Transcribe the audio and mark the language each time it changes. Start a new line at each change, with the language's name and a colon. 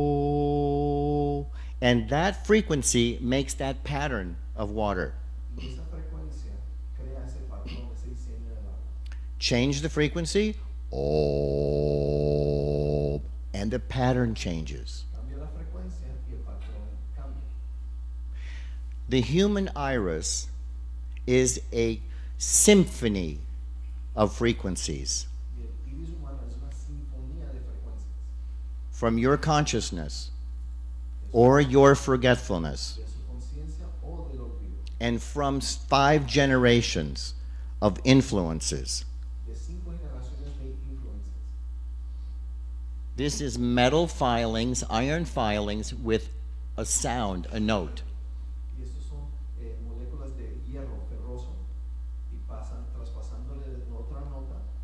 English: Oh, and that frequency makes that pattern of water.
Spanish: y esa frecuencia crea ese patrón, ese diseño del agua.
English: Change the frequency, oh, and the pattern changes.
Spanish: Cambia la frecuencia y el patrón cambia.
English: The human iris is a symphony of frequencies
Spanish: Y el iris humano es una sinfonía de frecuencias.
English: from your consciousness or your forgetfulness
Spanish: De su conciencia o del olvido.
English: and from 5 generations of influences.
Spanish: De 5 generaciones de influencias.
English: This is metal filings, iron filings with a sound, a note.
Spanish: Y estos son moléculas de hierro ferroso y traspasándole de otra nota.